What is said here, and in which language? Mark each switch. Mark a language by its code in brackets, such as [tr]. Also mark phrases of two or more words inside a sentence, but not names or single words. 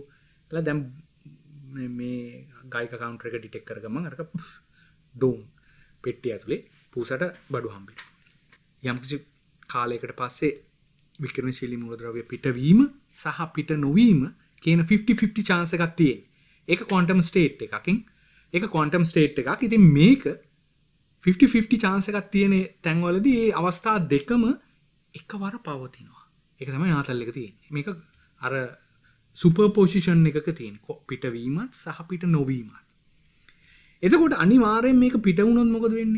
[si] එලා දැන් මේ [en] Geiger counter [si] එක ඩිටෙක්ට් කරගමන් අරක ඩෝම් පෙට්ටිය ඇතුලේ පූසට බඩු හම්බෙනවා. යම්කිසි කාලයකට පස්සේ විකිරණශීලී මූලද්‍රව්‍ය පිටවීම සහ පිට නොවීම කියන 50-50 chance එකක් තියෙනවා. ඒක [en] quantum state [si] එකකින් ඒක [en] quantum state [si] එකක්. ඉතින් මේක 50-50 chance එකක් තියෙන තැන්වලදී මේ අවස්ථා දෙකම එකවර පවතිනවා. ඒක තමයි ආතල් එක තියෙන්නේ. මේක අර superposition එකක තියෙන පිටවීමත් සහ පිට නොවීමත්. එතකොට අනිවාර්යෙන් මේක පිට වුණොත් මොකද වෙන්නේ?